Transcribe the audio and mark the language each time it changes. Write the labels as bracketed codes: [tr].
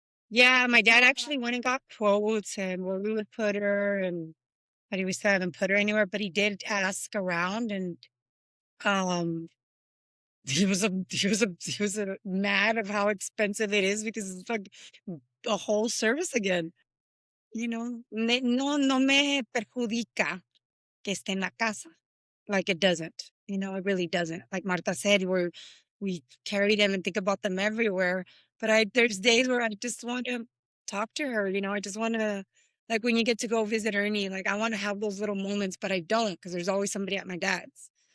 [en] Yeah, my dad actually went and got quotes and where we would put her, and but we still haven't put her anywhere. But he did ask around, and um he was mad of how expensive it is because it's like a whole service again. [es] No me perjudica que esté en la casa. [en] Like it doesn't, it really doesn't. Like Marta said, we carry them and think about them everywhere. But there's days where I just want to talk to her. I just want to, like when you get to go visit Ernie, like I want to have those little moments, but I don't because there's always somebody at my dad's.